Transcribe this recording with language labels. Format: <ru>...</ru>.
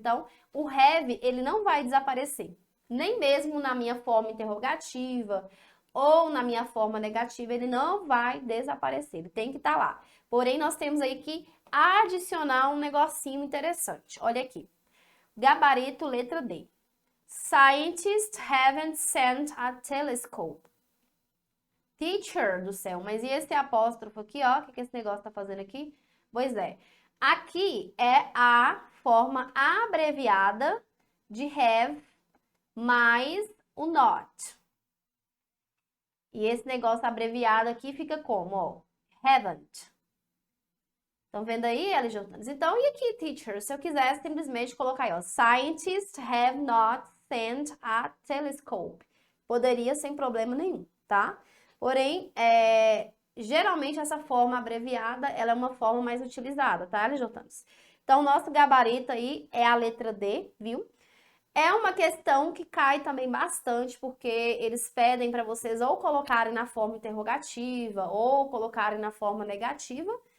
<pt>Então, o have, ele não vai desaparecer. Nem mesmo na minha forma interrogativa ou na minha forma negativa, ele não vai desaparecer. Ele tem que estar lá. Porém, nós temos aí que adicionar um negocinho interessante. Olha aqui. Gabarito, letra D.</pt> <en>Scientists haven't sent a telescope.</en> <pt>Teacher do céu, mas e esse apóstrofo aqui, ó? O que esse negócio tá fazendo aqui? Pois é, aqui é a forma abreviada de have mais o not. E esse negócio abreviado aqui fica como, ó? Haven't. Estão vendo aí, LJ? Então, e aqui, teacher? Se eu quisesse simplesmente colocar aí, ó.</pt> <en>Scientists have not sent a telescope.</en> <pt>Poderia sem problema nenhum, tá? Porém, geralmente essa forma abreviada, ela é uma forma mais utilizada, tá, LJanos? Então, nosso gabarito aí é a letra D, viu? É uma questão que cai também bastante, porque eles pedem para vocês ou colocarem na forma interrogativa ou colocarem na forma negativa.</pt>